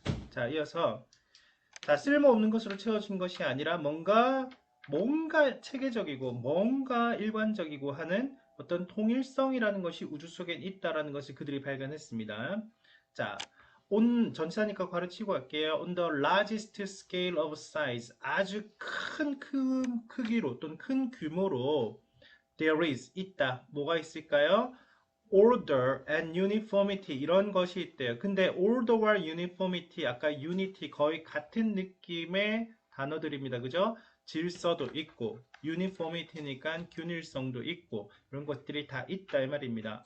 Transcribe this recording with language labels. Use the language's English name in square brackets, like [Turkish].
[Korean] 자, 이어서 자, 쓸모없는 것으로 채워진 것이 아니라 뭔가 체계적이고 뭔가 일관적이고 하는 어떤 통일성이라는 것이 우주 속에 있다라는 것을 그들이 발견했습니다. 자, 전치사니까 괄호 치고 갈게요. [English] On the largest scale of size, [Korean] 아주 큰 크기로 또는 큰 규모로 [English] there is, 있다. [Korean] 뭐가 있을까요? [English] order and uniformity [Korean] 이런 것이 있대요. 근데 order와 uniformity, 아까 unity 거의 같은 느낌의 단어들입니다. 그죠? 질서도 있고 uniformity니까 균일성도 있고 이런 것들이 다 있다 이 말입니다.